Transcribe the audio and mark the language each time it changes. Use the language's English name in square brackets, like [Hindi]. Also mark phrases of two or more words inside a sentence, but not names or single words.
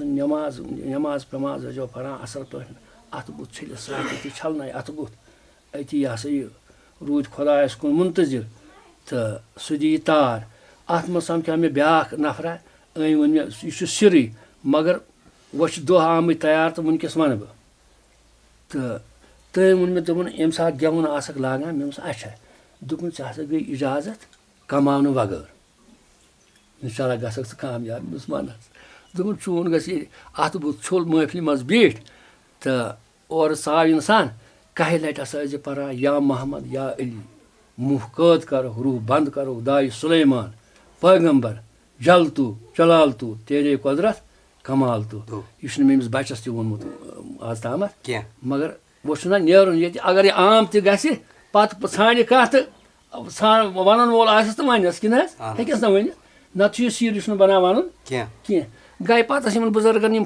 [Kashmiri] نٮ۪ماز وٮ۪ماز ٲسۍزیو پران اَصٕل پٲٹھۍ اَتھٕ بُتھ چھٔلِتھ سۭتۍ أتی چھلنٲے اَتھٕ بُتھ أتی یہِ ہسا یہِ روٗدۍ خۄدایَس کُن مُنتظِر تہٕ سُہ دِیہِ تار اَتھ منٛز سَمکھیو مےٚ بیٛاکھ نفرا أمۍ ووٚن مےٚ یہِ چھُ سِرٕے مگر وۄنۍ چھِ دۄہ آمٕتۍ تیار تہٕ وٕنکٮ۪س وَنہٕ بہٕ تہٕ تٔمۍ ووٚن مےٚ دوٚپُن ییٚمہِ ساتہٕ گٮ۪وُن آسکھ لاگان مےٚ ووٚنُس اچھا دوٚپُن ژےٚ ہسا گٔے اِجازت کماونہٕ وغٲر [Arabic] اِنشاء اللہ [Kashmiri] گژھکھ ژٕ کامیاب مےٚ دوٚپُس وَن حظ دوٚپُن چون گژھِ ییٚلہِ اَتھٕ بُتھ چھوٚل محفلہِ منٛز بیٖٹھۍ تہٕ اورٕ ژاو اِنسان کَہہِ لَٹہِ ہسا ٲسۍ زِ پران یا محمد یا علی مُہ قٲد کَرُکھ روح بنٛد کَرُکھ دایہِ سُلیمان پیغمبر [Urdu] جل تو جلال تو تیرے قۄدرت کمال تو [Kashmiri] یہِ چھُنہٕ مےٚ أمِس بَچَس تہِ ووٚنمُت آز تامَتھ کینٛہہ مگر وۄنۍ چھُنہ نیرُن ییٚتہِ اگر یہِ عام تہِ گژھِ پتہٕ ژھانڈِ کانٛہہ تہٕ وَنن وول آسٮ۪س تہٕ وَنٮ۪س کِنہٕ حظ ہیٚکٮ۪س نہ ؤنِتھ نتہٕ چھُ یہِ سیٖرِی چھُنہٕ بَنان وَنُن کینٛہہ گٔے پَتہٕ ٲسۍ یِمن بُزرگن یِم